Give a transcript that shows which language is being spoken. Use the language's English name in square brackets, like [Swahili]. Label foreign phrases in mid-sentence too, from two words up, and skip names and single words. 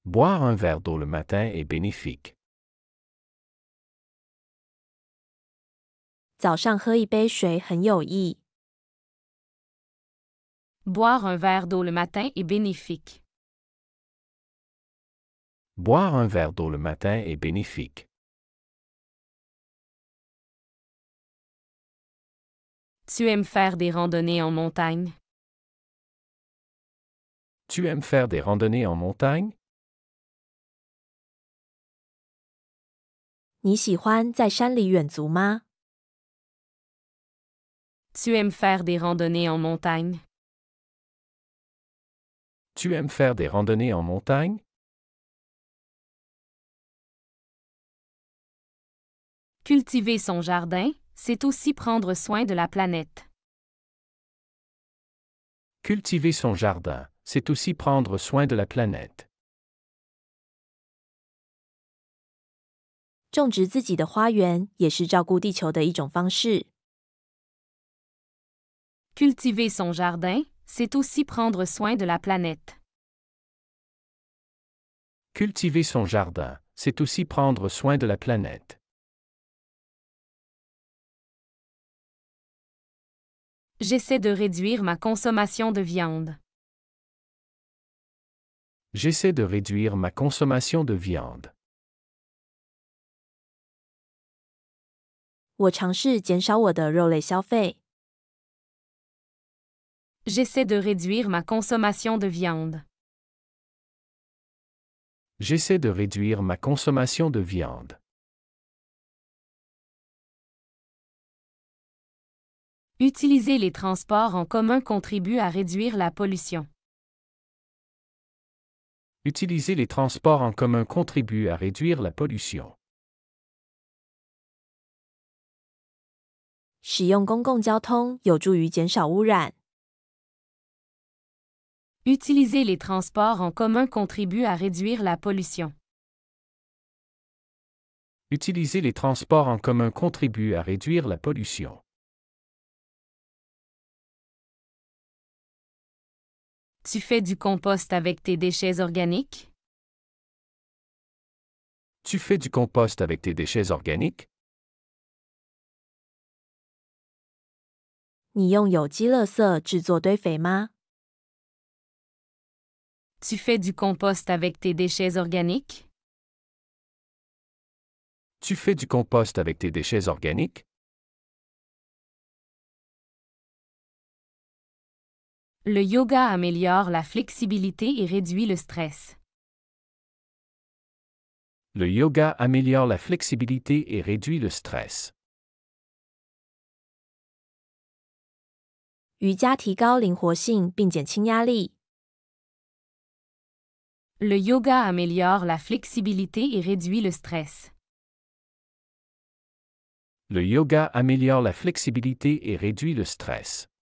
[French] Boire un verre d'eau le matin est bénéfique. [Chinese] 早上喝一杯水很有益。 [French] Boire un verre d'eau le matin est bénéfique. Boire un verre d'eau le matin est bénéfique. Tu aimes faire des randonnées en montagne? Tu aimes faire des randonnées en montagne? [Chinese] 你喜欢在山里远足吗？ [French] Tu aimes faire des randonnées en montagne? Tu aimes faire des randonnées en montagne? Cultiver son jardin, c'est aussi prendre soin de la planète. Cultiver son jardin, c'est aussi prendre soin de la planète. [Chinese] 种植自己的花园也是照顾地球的一种方式。 [French] Cultiver son jardin, c'est aussi prendre soin de la planète. Cultiver son jardin, c'est aussi prendre soin de la planète. J'essaie de réduire ma consommation de viande. J'essaie de réduire ma consommation de viande. [Chinese] 我尝试减少我的肉类消费。 [French] J'essaie de réduire ma consommation de viande. J'essaie de réduire ma consommation de viande. Utiliser les transports en commun contribue à réduire la pollution. Utiliser les transports en commun contribue à réduire la pollution. [Chinese] 使用公共交通有助于减少污染。 [French] Utiliser les transports en commun contribue à réduire la pollution. Utiliser les transports en commun contribue à réduire la pollution. Tu fais du compost avec tes déchets organiques? Tu fais du compost avec tes déchets organiques? [Chinese] 你用有机垃圾制作堆肥吗？ [French] Tu fais du compost avec tes déchets organiques? Tu fais du compost avec tes déchets organiques? Le yoga améliore la flexibilité et réduit le stress. Le yoga améliore la flexibilité et réduit le stress. [Chinese] 瑜伽提高灵活性并减轻压力。 [French] Le yoga améliore la flexibilité et réduit le stress. Le yoga améliore la flexibilité et réduit le stress.